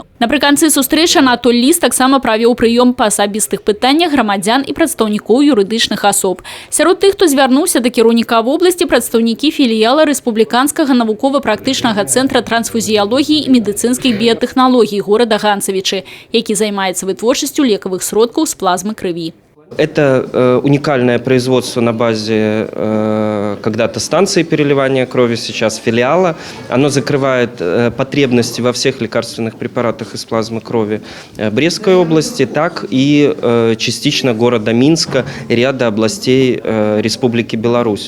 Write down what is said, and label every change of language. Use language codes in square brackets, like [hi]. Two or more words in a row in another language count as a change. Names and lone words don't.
[be] Напрыканцы сустрэчы Анатоль Ліс таксама правёў прыём па асабістых пытаннях грамадзян і прадстаўнікоў юрыдычных асоб. Сярод тых, хто звярнуўся да кіраўніка вобласці, прадстаўнікі філіяла Рэспубліканскага навукова-практычнага цэнтра трансфузіялогіі і медыцынскіх біятэхналогій горада Ганцавічы, які займаецца вытворчасцю лекавых сродкаў з плазмы крыві. [ru] Это уникальное производство на базе когда-то станции переливания крови, сейчас филиала. Оно закрывает потребности во всех лекарственных препаратах из плазмы крови Брестской области, так и частично города Минска и ряда областей Республики Беларусь.